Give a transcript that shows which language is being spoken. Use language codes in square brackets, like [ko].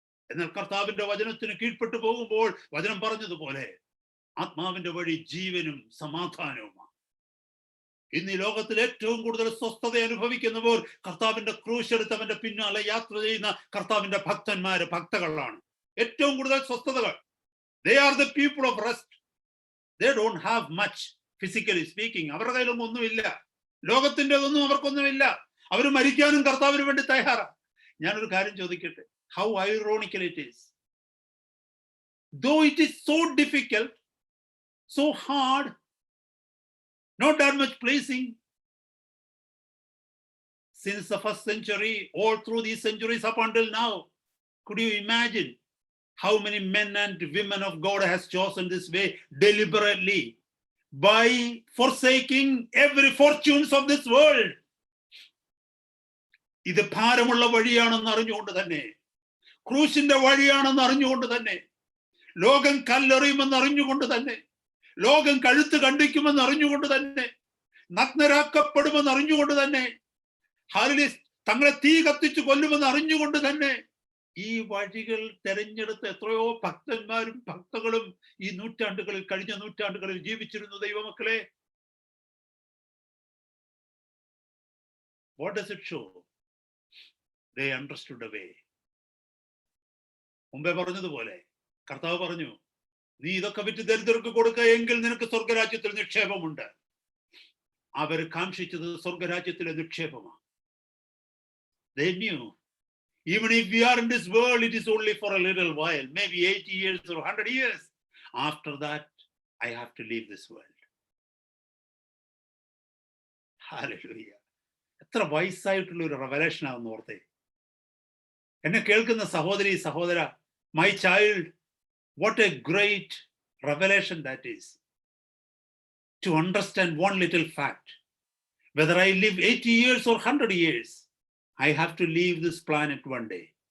[ml] എന്നാൽ കർത്താവിന്റെ വചനത്തിന് കീഴ്പ്പെട്ടു പോകുമ്പോൾ വചനം പറഞ്ഞതുപോലെ ആത്മാവിന്റെ വഴി ജീവനും സമാധാനവുമാണ്. ഇന്ന് ഈ ലോകത്തിൽ ഏറ്റവും കൂടുതൽ സ്വസ്ഥത അനുഭവിക്കുന്നവർ കർത്താവിന്റെ ക്രൂശ് എടുത്തവന്റെ പിന്നാലെ യാത്ര ചെയ്യുന്ന കർത്താവിന്റെ ഭക്തകളാണ്. ഏറ്റവും കൂടുതൽ സ്വസ്ഥതകൾ. [en] They are the people of rest. They don't have much physically speaking. [ml] അവരുടെ കയ്യിലൊന്നും ഒന്നുമില്ല, ലോകത്തിൻ്റെതൊന്നും അവർക്കൊന്നുമില്ല. അവർ മരിക്കാനും കർത്താവിന് വേണ്ടി തയ്യാറാ. ഞാനൊരു കാര്യം ചോദിക്കട്ടെ, [en] how ironical it is. Though it is so difficult, so hard, not that much pleasing, since the first century, all through these centuries up until now, could you imagine How many men and women of God has chosen this way deliberately by forsaking every fortunes of this world? [ml] ഇത് ഭാരമുള്ള വഴിയാണെന്ന് അറിഞ്ഞുകൊണ്ട് തന്നെ, ക്രൂശിന്റെ വഴിയാണെന്ന് അറിഞ്ഞുകൊണ്ട് തന്നെ, ലോകം കല്ലെറിയുമെന്ന് അറിഞ്ഞുകൊണ്ട് തന്നെ, ലോകം കഴുത്ത് കണ്ടിക്കുമെന്ന് അറിഞ്ഞുകൊണ്ട് തന്നെ, നഗ്നരാക്കപ്പെടുമെന്ന് അറിഞ്ഞുകൊണ്ട് തന്നെ, തങ്ങളെ തീ കത്തിച്ച് കൊല്ലുമെന്ന് അറിഞ്ഞുകൊണ്ട് തന്നെ ഈ വഴികൾ തെരഞ്ഞെടുത്ത എത്രയോ ഭക്തന്മാരും ഭക്തകളും ഈ നൂറ്റാണ്ടുകളിൽ, കഴിഞ്ഞ നൂറ്റാണ്ടുകളിൽ ജീവിച്ചിരുന്നു ദൈവമക്കളെ. [en] What does it show? They understood the way. [ml] മുമ്പേ പറഞ്ഞതുപോലെ കർത്താവ് പറഞ്ഞു, നീ ഇതൊക്കെ വിറ്റ് ദരിദ്രർക്ക് കൊടുക്കുക, എങ്കിൽ നിനക്ക് സ്വർഗരാജ്യത്തിൽ നിക്ഷേപമുണ്ട്. അവർ കാക്ഷിച്ചത് സ്വർഗരാജ്യത്തിലെ നിക്ഷേപമാണ്. [en] They knew, even if we are in this world, it is only for a little while, maybe 80 years or 100 years. After that, I have to leave this world. Hallelujah. [ml] എത്ര വയസ്സായിട്ടുള്ള ഒരു റെവലേഷൻ ആണെന്ന് ഓർത്തേ. എന്നെ കേൾക്കുന്ന സഹോദരി സഹോദര, [en] my child, what a great revelation that is. To understand one little fact, whether I live 80 years or 100 years, I have to leave this planet one day.